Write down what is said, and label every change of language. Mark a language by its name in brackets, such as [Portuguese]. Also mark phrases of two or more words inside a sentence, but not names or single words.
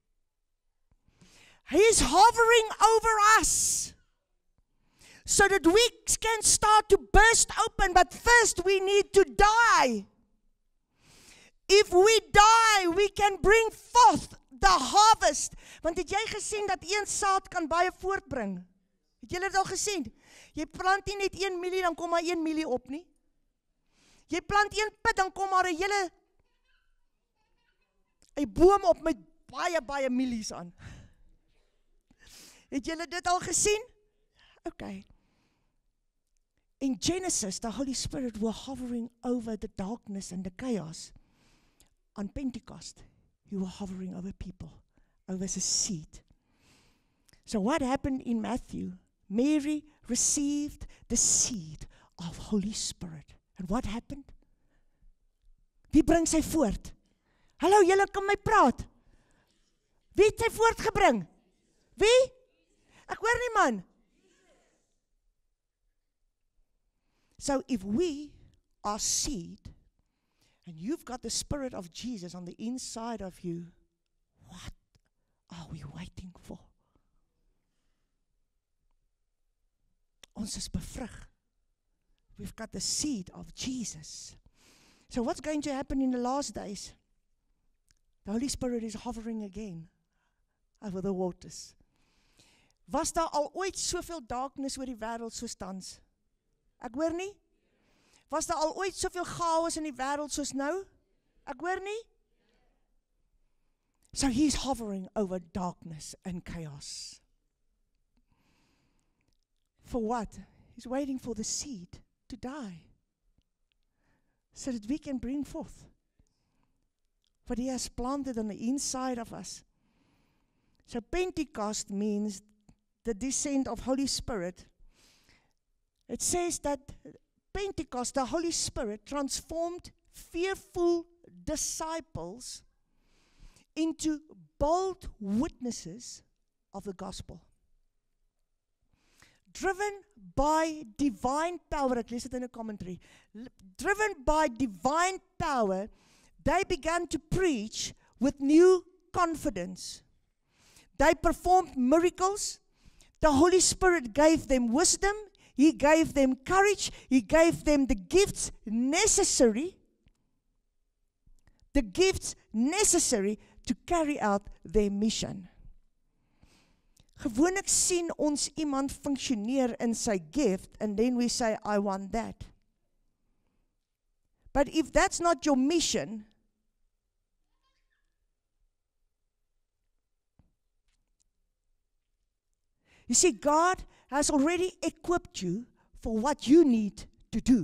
[English] He's hovering over us so that we can start to burst open, but first we need to die. If we die, we can bring forth the harvest. [Afrikaans] Want het jy gesien dat een saad kan baie voortbring? Het julle dit al gesien? Jy plant nie net 1 milie, dan kom maar 1 milie op nie. Jy plant 1 pit, dan kom maar 'n hele 'n boom op met baie milies aan. Het julle dit al gesien? Okay. [English] In Genesis, the Holy Spirit was hovering over the darkness and the chaos. On Pentecost, He was hovering over people, over the seed. So what happened in Matthew? Mary received the seed of Holy Spirit. And what happened? [Afrikaans] Wie bring sy voort? Hallo, julle kan my praat. Wie het sy voortgebring? Wie? Ek hoor nie man. [English] So if we are seed, and you've got the Spirit of Jesus on the inside of you, what are we waiting for? [Afrikaans] Ons is bevrug. [English] We've got the seed of Jesus. So what's going to happen in the last days? The Holy Spirit is hovering again. over the waters. [Afrikaans] Was daar al ooit soveel darkness oor die wêreld soos tans? Ek hoor nie. Was daar al ooit soveel chaos in die wêreld soos nou? Ek hoor nie. [English] So he's hovering over darkness and chaos. For what? He's waiting for the seed to die, so that we can bring forth what he has planted on the inside of us. So Pentecost means the descent of Holy Spirit. It says that Pentecost, the Holy Spirit, transformed fearful disciples into bold witnesses of the gospel. Driven by divine power, [Afrikaans] ek lees dit in 'n commentary, [English] driven by divine power, they began to preach with new confidence. They performed miracles. The Holy Spirit gave them wisdom. He gave them courage. He gave them the gifts necessary to carry out their mission. Gewoonlik sien ons iemand functioneer in sy gift, and then we say, I want that. But if that's not your mission, you see, God has already equipped you for what you need to do.